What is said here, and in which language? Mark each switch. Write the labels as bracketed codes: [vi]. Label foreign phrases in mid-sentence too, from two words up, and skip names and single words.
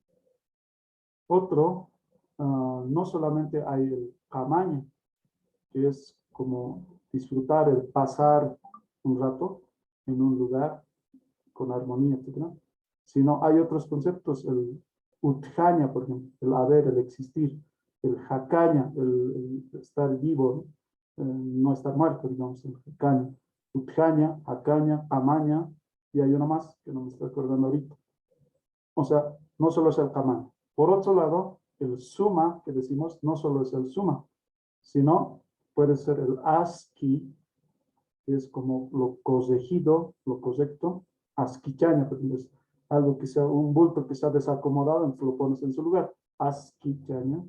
[es] Otro, no solamente hay el tamaño, que es como disfrutar el pasar un rato en un lugar con armonía, etc. Sino hay otros conceptos, el utjaña, por ejemplo, el haber, el existir, el jacaña, el estar vivo, no estar muerto, digamos, el jacaña. [ay] Utjaña, jacaña, amaña, [es] y hay uno más que no me estoy acordando ahorita. O sea, no solo es el tamaño. Por otro lado, el suma, que decimos, no solo es el suma, sino puede ser el ASCII, que es como lo corregido, lo correcto, asquichaña, por ejemplo, es algo que sea un bulto que se ha desacomodado, entonces lo pones en su lugar, asquichaña.